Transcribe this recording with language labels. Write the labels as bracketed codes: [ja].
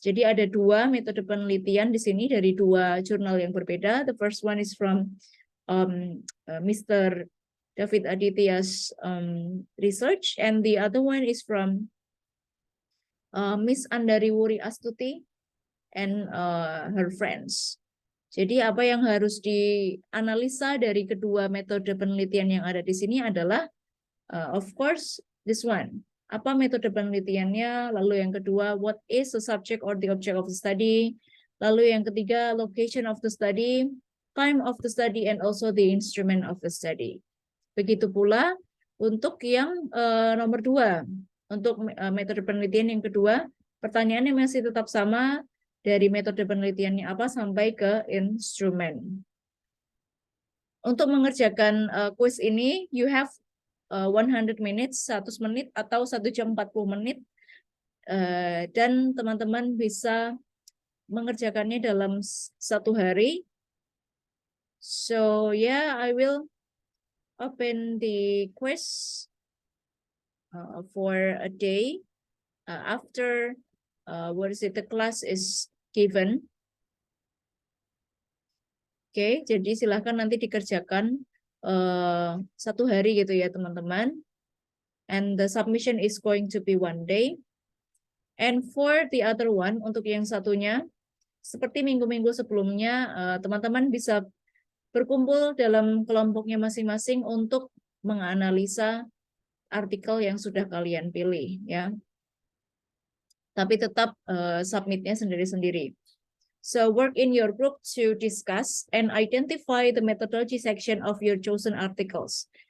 [id] Jadi ada 2 metode penelitian di sini dari 2 jurnal yang berbeda. [en] The first one is from Mr. David Aditya's research, and the other one is from Miss Andari Wuri Astuti and her friends. [id] Jadi apa yang harus dianalisa dari kedua metode penelitian yang ada di sini adalah [en] of course this one. [id] Apa metode penelitiannya? Lalu yang kedua, [en] what is the subject or the object of the study? [id] Lalu yang ketiga, [en] location of the study, time of the study, and also the instrument of the study. [id] Begitu pula untuk yang nomor 2. Untuk metode penelitian yang kedua, pertanyaannya masih tetap sama. Dari metode penelitiannya apa sampai ke instrumen. Untuk mengerjakan quiz ini, [en] you have 100 minutes, [id] 100 menit atau 1 jam 40 menit. Dan teman-teman bisa mengerjakannya dalam 1 hari. [en] So yeah, I will open the quiz for a day after the class is given. [id] Oke, jadi silahkan nanti dikerjakan 1 hari gitu ya teman-teman. [en] And the submission is going to be 1 day. And for the other one, [id] untuk yang satunya, seperti minggu-minggu sebelumnya, teman-teman bisa berkumpul dalam kelompoknya masing-masing untuk menganalisa artikel yang sudah kalian pilih ya. Tapi tetap submitnya sendiri-sendiri. [en] So work in your group to discuss and identify the methodology section of your chosen articles.